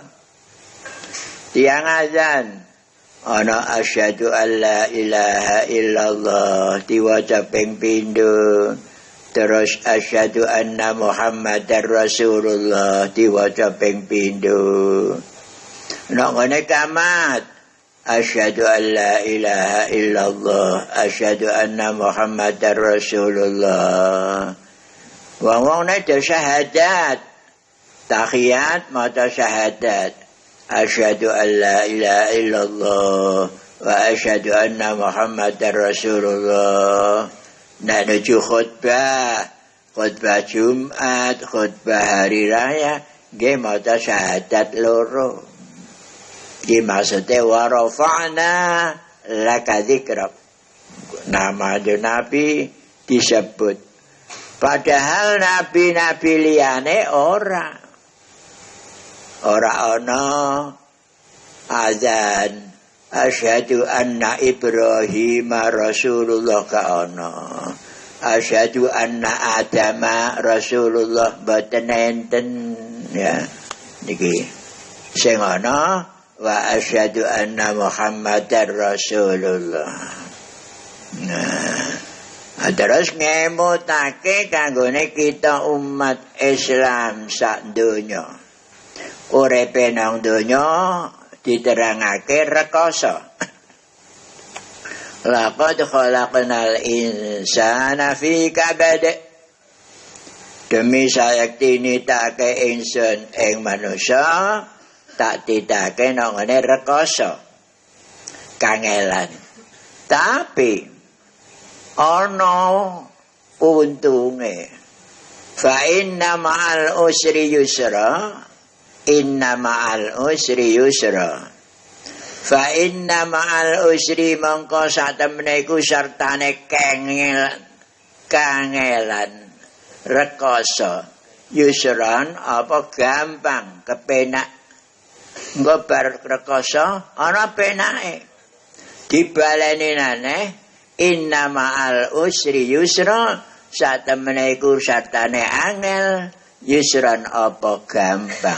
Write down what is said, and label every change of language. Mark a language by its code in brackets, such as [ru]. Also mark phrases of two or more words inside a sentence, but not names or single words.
[jv] Tiang azan ana [ar] أشهد أن لا إله إلا الله [jv] diwaca ping pindho, terus [ar] أشهد أن محمدا رسول الله [jv] diwaca ping pindho. Nek ngene kamat [ar] أشهد أن لا إله إلا الله أشهد أن محمدا رسول الله. [jv] Wong-wong nek syahadat tahiyat maca syahadat [ar] أشهد أن لا إله إلا الله وأشهد أن محمدا رسول الله. [jv] Nek nuju khutbah Jumat, khutbah hari raya nggih maca syahadat loro. Iki maksudnya [ar] ورفعنا لك ذكرك. [jv] Nama Nabi disebut. Padahal nabi-nabi liyane ora ana azan [ar] أشهد أن إبراهيم رسول الله [jv] ka ana. [ar] أشهد أن آدم رسول الله [jv] boten enten ya. Niki sing ana [ar] وأشهد أن محمدا رسول الله. [jv] Nah, terus ngemutake kanggone kita umat Islam sak donya. Uripe nang donya diterangake rekoso. [ar] لقد خلقنا الإنسان في كبد. [jv] Demi sayekti nitake ingsun ing manusia tak ditake nang ngene rekoso. Kangelan. Tapi ana untunge. [ar] فإن مع العسر يسرا. إن مع العسر يسرا. فإن مع العسر [jv] mongko satemene iku sartane kangelan rekoso. Yusran apa gampang, kepenak. Engko bar rekoso ana penake. Dibaleni maneh [ar] إن مع العسر يسرا, [jv] satemene iku sartane angel, yusran apa gampang.